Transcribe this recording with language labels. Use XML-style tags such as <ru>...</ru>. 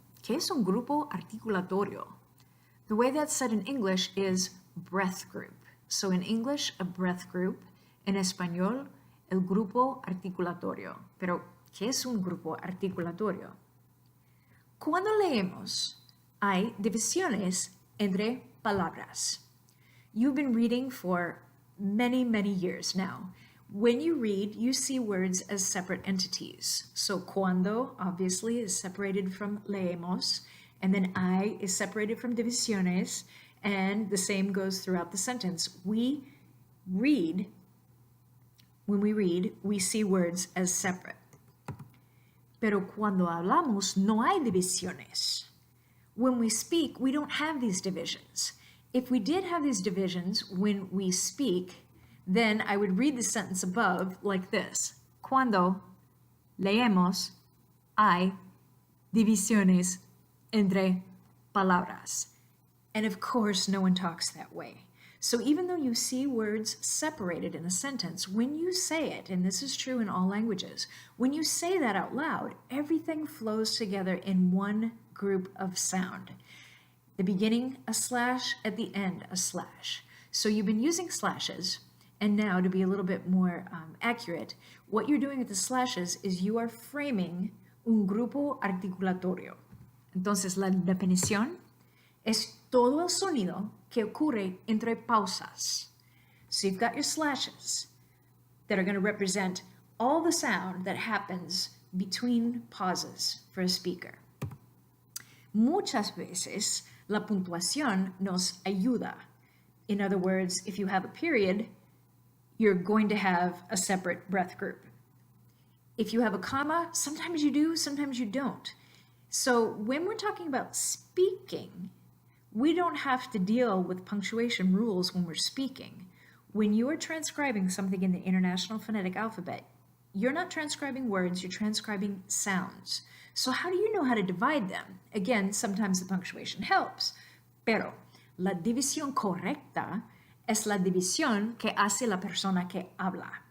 <es>¿Qué es un grupo articulatorio?</es> <en>The way that's said in English is breath group. So in English, a breath group.</en> <es>En español, el grupo articulatorio. Pero, ¿qué es un grupo articulatorio? Cuando leemos, hay divisiones entre palabras.</es> <en>You've been reading for many, many years now. When you read, you see words as separate entities. So cuando, obviously, is separated from leemos, and then I is separated from divisiones, and the same goes throughout the sentence. When we read, we see words as separate.</en> <es>Pero cuando hablamos, no hay divisiones.</es> <en>When we speak, we don't have these divisions. If we did have these divisions when we speak, then I would read the sentence above like this.</en> <es>Cuando leemos, hay divisiones entre palabras.</es> <en>And of course, no one talks that way. So even though you see words separated in a sentence, when you say it, and this is true in all languages, when you say that out loud, everything flows together in one group of sound. The beginning, a slash, at the end, a slash. So you've been using slashes, and now to be a little bit more accurate, what you're doing with the slashes is you are framing un grupo articulatorio.</en> <es>Entonces, la definición es todo el sonido que ocurre entre pausas.</es> <en>So you've got your slashes that are going to represent all the sound that happens between pauses for a speaker.</en> <es>Muchas veces, la puntuación nos ayuda.</es> <en>In other words, if you have a period, you're going to have a separate breath group. If you have a comma, sometimes you do, sometimes you don't. So when we're talking about speaking, we don't have to deal with punctuation rules when we're speaking. When you are transcribing something in the International Phonetic Alphabet, you're not transcribing words, you're transcribing sounds. So how do you know how to divide them? Again, sometimes the punctuation helps,</en> <es>pero la división correcta es la división que hace la persona que habla.</es>